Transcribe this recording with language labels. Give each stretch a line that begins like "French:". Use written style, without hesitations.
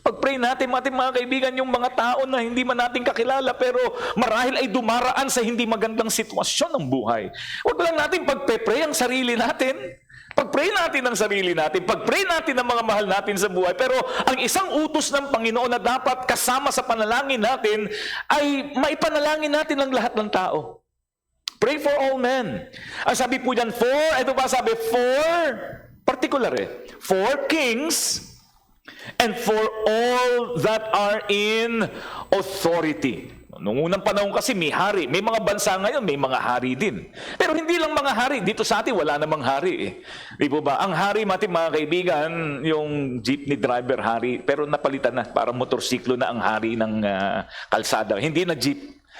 Filipino: Pag-pray natin, mga kaibigan, yung mga tao na hindi man natin kakilala, pero marahil ay dumaraan sa hindi magandang sitwasyon ng buhay. Huwag lang natin pag-pray ang sarili natin. Pag-pray natin ang sarili natin. Pag-pray natin ang mga mahal natin sa buhay. Pero ang isang utos ng Panginoon na dapat kasama sa panalangin natin ay maipanalangin natin ang lahat ng tao.
English: Pray for all men.
Filipino: Ang sabi po dyan, ito ba sabi,
English: particular for kings and for all that are in authority.
Filipino: Noong unang panahon kasi may hari. May mga bansa ngayon, may mga hari din. Pero hindi lang mga hari. Dito sa atin, wala namang hari. Di po ba? Ang hari, mga kaibigan, yung jeepney driver hari, pero napalitan na. Parang motorsiklo na ang hari ng kalsada. Hindi na jeep.